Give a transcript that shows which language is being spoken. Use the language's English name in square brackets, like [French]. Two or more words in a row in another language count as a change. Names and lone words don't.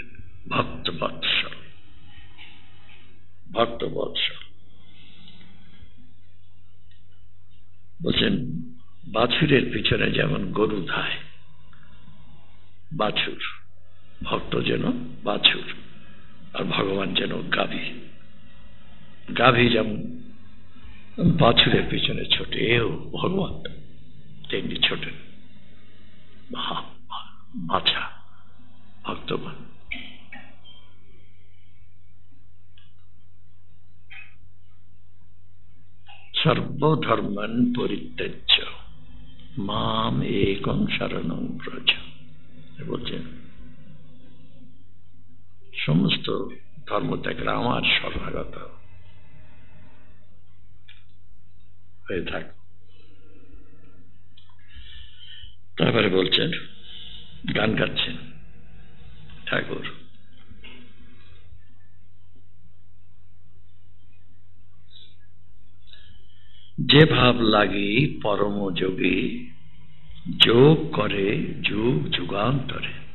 [Bangla] ভক্ত বৎসল, ভক্ত বৎসল বলছেন, বাছুরের পিছনে যেমন গরু ধায়, বাছুর, ভক্ত যেন বাছুর, আর ভগবান যেন গাভী। গাভী যেমন বাছুরের পিছনে ছোটে, এও ভগবান তেমনি ছোটেন, বাছা ভক্তবান। [Sanskrit] সর্বধর্মান পরিত্যাজ্য মাম একং শরণং ব্রজ। [Bangla] বলছেন সমস্ত ধর্ম ত্যাগ আমার শরণাগত হয়ে থাক। তারপরে বলছেন, গান গাচ্ছেন ঠাকুর, যে ভাব লাগি পরম যোগী যোগ করে যুগ যুগান্তরে।